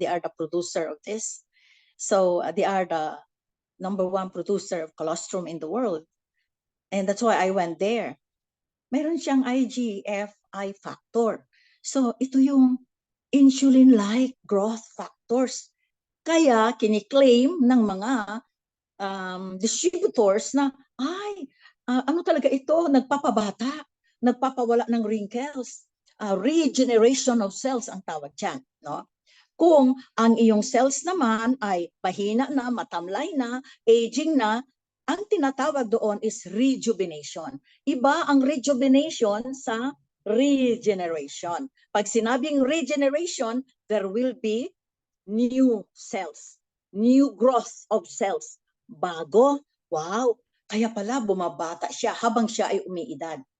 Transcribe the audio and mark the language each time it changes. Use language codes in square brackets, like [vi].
[en] They are the producer of this. So, they are the #1 producer of colostrum in the world. And that's why I went there. [tl] Meron siyang [en] IGF-1 factor. [tl] So, ito yung insulin-like growth factors. Kaya kiniklaim ng mga distributors na, ano talaga ito, nagpapabata, nagpapawala ng wrinkles. [en] Regeneration of cells [tl] ang tawag dyan, no? Kung ang iyong cells naman ay pahina na, matamlay na, aging na, ang tinatawag doon is rejuvenation. Iba ang rejuvenation sa regeneration. Pag sinabing [en] regeneration, there will be new cells, new growth of cells. [tl] Bago, wow, kaya pala bumabata siya habang siya ay umiidad.